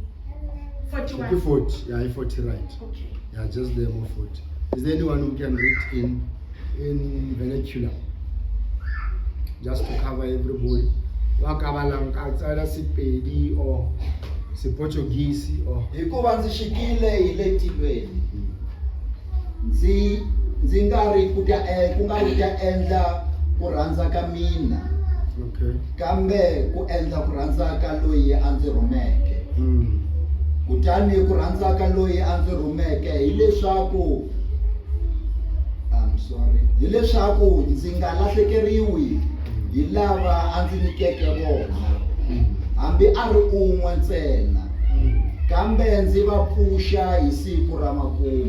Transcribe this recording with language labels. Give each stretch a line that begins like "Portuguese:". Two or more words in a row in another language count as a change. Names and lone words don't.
English: 41. 40. Yeah, 40 right. Okay. Yeah, just there more 40. Is there anyone who can read in vernacular? Just to cover everybody. Wakabalang outside Sipedi or Portuguese or
Tsonga: hikuva ndzi xikile hi le tilweni ndzi nga ri ku nga ri ta endla ku rhandza ka mina
English: okay.
Tsonga: kambe ku endla ku rhandza ka loyi a ndzi rhumeke kutani ku rhandza ka loyi a ndzi rhumeke hileswaku ndzi nga lahlekeriwi hi lava a ndzi nyikeke vona hambi a ri un'we ntsena kambe ndzi va pfuxa hi siku ra makumu.